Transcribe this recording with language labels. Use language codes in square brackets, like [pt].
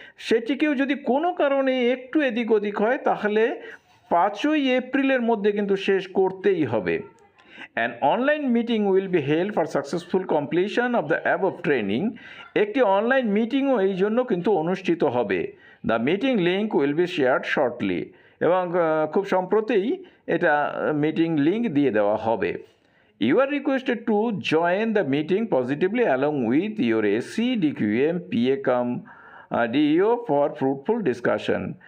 [bn] সেটিকেও যদি কোনো কারণে একটু এদিক ওদিক হয় তাহলে 5ই এপ্রিলের মধ্যে কিন্তু শেষ করতেই হবে। [en] An online meeting will be held for successful completion of the above training। [bn] একটি অনলাইন মিটিংও এই জন্য কিন্তু অনুষ্ঠিত হবে। [en] The meeting link will be shared shortly। [bn] এবং খুব সম্প্রতিই এটা মিটিং লিঙ্ক দিয়ে দেওয়া হবে। [en] You are requested to join the meeting positively along with your SC, DQM, PA, DEO for fruitful discussion।